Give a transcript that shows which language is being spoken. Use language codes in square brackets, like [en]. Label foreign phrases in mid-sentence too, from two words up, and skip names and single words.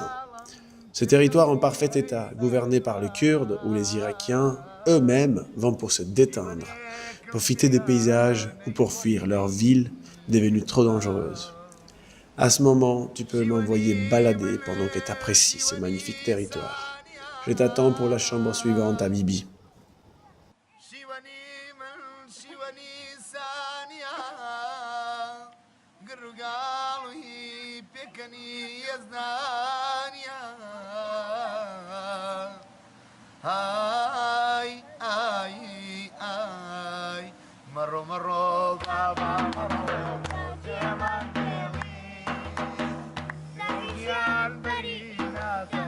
[fr] Ce territoire en parfait état, gouverné par les Kurdes où les Irakiens eux-mêmes vont pour se détendre, profiter des paysages ou pour fuir leur ville devenue trop dangereuse. À ce moment, tu peux m'envoyer balader pendant que tu apprécies ce magnifique territoire. Je t'attends pour la chambre suivante à Bibi. [ckb] شیوانی من شیوانی سانیا گرگاڵی پێکەنی یەزدانیا ئای ئای ئای مەڕۆ مەڕۆ بابا مەڕۆ جێمان دێڵی گیان بەری ناسەر